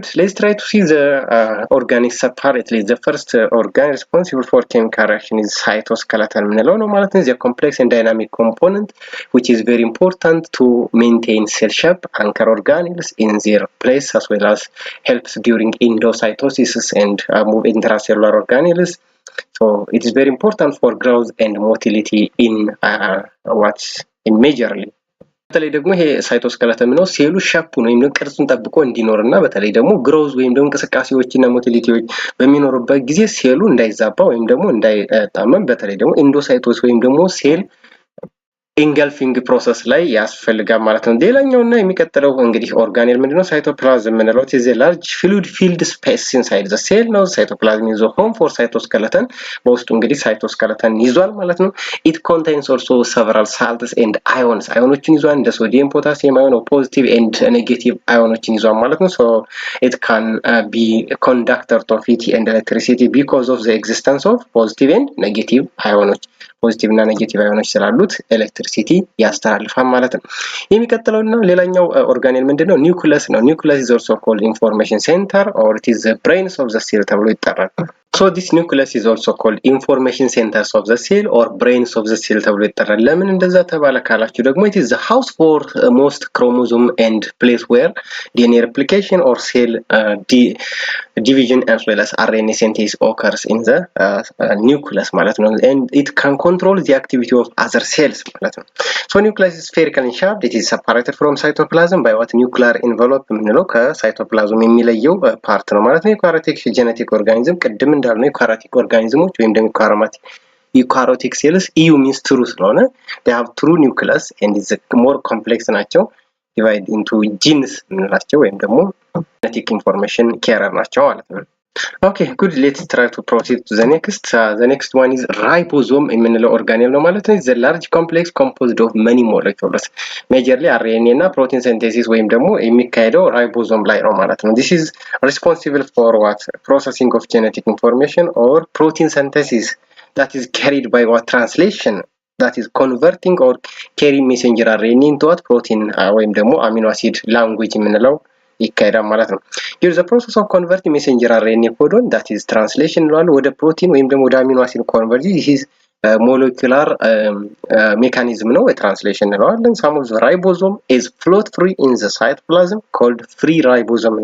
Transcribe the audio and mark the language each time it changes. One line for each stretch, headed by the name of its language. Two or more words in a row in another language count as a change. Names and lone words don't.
English: Let's try to see the organic separately. The first organ responsible for chemical reaction is cytoskeleton. The complex and dynamic component, which is very important to maintain cell shape, anchor organelles in their place, as well as helps during endocytosis and move intracellular organelles. So it is very important for growth and motility in majorly.
Amharic: በተለይ ደግሞ ይሄ ሳይቶስኬለተን ነው ሴሉ ሻፑን ወይም ደግሞ ቅርጹን ጠብቆ እንዲኖርና በተለይ ደግሞ ግሮዝ ወይም ደግሞ እንቅስቃሴዎችና ሞቲሊቲዎች በሚኖርበት ጊዜ ሴሉ እንዳይዛባ ወይም ደግሞ እንዳይጣመም በተለይ ደግሞ ኢንዶሳይቶስ ወይም ደግሞ
English: cell engulfing process
Amharic: ላይ ያስፈልጋል ማለት ነው። ሌላኛውና የሚቀጥለው እንግዲህ ኦርጋኔል ምንድነው? ሳይቶፕላዝም የምንለው
English: is a large fluid filled space inside the cell
Amharic: ነው። ሳይቶፕላዝም
English: is a home for cytoskeleton
Amharic: በውስጡ እንግዲህ ሳይቶስኬለተን ይዟል ማለት ነው።
English: it contains also several salts and ions
Amharic: አዮኖችን ይዟል እንደ ሶዲየም ፖታሲየም አዮን
English: positive and negative
Amharic: አዮኖችን ይዟል ማለት ነው።
English: so it can be conductor of heat and electricity because of the existence of positive and negative
Amharic: አዮኖች ፖዚቲቭ እና ኔጌቲቭ አዮኖች ስላሉት ኤሌክትሪሲቲ ያስተላልፋል ማለት ነው። የሚቀጥለውና ሌላኛው ኦርጋኔል ምንድነው?
English: ኒውክሊየስ ነው። ኒውክሊየስ is also called information center or it is the brains of the cell
Amharic: ተብሎ ይጠራል።
English: so this nucleus is also called information centers of the cell or brains of the cell
Amharic: ተብሎ ይጠራል። ለምን እንደዛ ተባለ ካላችሁ ደግሞ
English: it is the house for most chromosome and place where DNA replication or cell division as well as RNA synthesis occurs in the nucleus
Amharic: ማለት ነው.
English: and it can control the activity of other cells
Amharic: ማለት ነው.
English: so nucleus is spherical in shape. it is separated from cytoplasm by what nuclear envelope
Amharic: የምንለው ከሳይቶፕላዝም የሚለየው ፓርት ነው ማለት ነው.
English: eukaryotic genetic organism
Amharic: ቅድም እንዳልነው
English: eukaryotic organisms
Amharic: ወይም ደግሞ
English: eukaryotic cells EU means true ስለሆነ they have true nucleus and is more complex ናቸው divide into genes
Amharic: የምንላቸው ወይም ደግሞ
English: genetic information carrier
Amharic: ናቸው ማለት ነው.
English: Okay, good. Let's try to proceed to the next. The next one is ribosome
Amharic: የምንለው ኦርጋኔል ነው ማለት ነው.
English: It's a large complex composed of many molecules.
Amharic: Majorly RNA እና
English: protein synthesis
Amharic: ወይም ደግሞ የሚካሄደው ራይቦዞም ላይ ነው ማለት ነው.
English: This is responsible for what? Processing of genetic information or protein synthesis that is carried by what? Translation. That is converting or carrying messenger RNA into what? Protein
Amharic: ወይም ደግሞ
English: amino acid language
Amharic: የምንለው ይካሄዳል ማለት ነው።
English: here the process of converting messenger RNA codon that is translation
Amharic: እንለዋለን ወደ ፕሮቲን ወይም ደግሞ ወደ
English: አሚኖ acid converge ይህ molecular mechanism
Amharic: ነው ትራንስሌሽን እንለዋለን።
English: some of the ribosome is float free in the cytoplasm called free ribosome